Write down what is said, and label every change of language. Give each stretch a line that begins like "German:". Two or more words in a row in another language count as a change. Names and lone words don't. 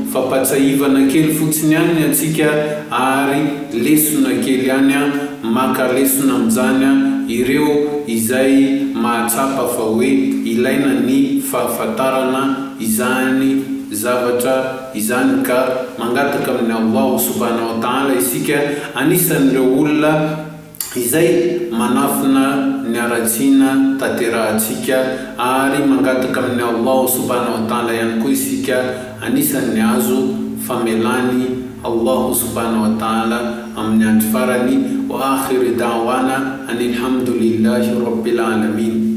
Malagasy: Fampatsaivana kely fotsiny ihany ny antsika ary lesona kely ihany maka lesona amin'izany ireo izay mahatsapa fa hoe ilaina ny fahafantarana izany zavatra izany ka mangataka amin'ny
Arabic: الله سبحانه وتعالى
Malagasy: isika anisan'ireo olona izay manafina ny aratsiana tanterahantsika, ary mangataka amin'ny
Arabic: الله سبحانه وتعالى
Malagasy: ihany koa isika anisan'ny azo famelany
Arabic: الله سبحانه وتعالى
Malagasy: amin'ny andro farany.
Arabic: وآخر دعوانا أن الحمد لله رب العالمين.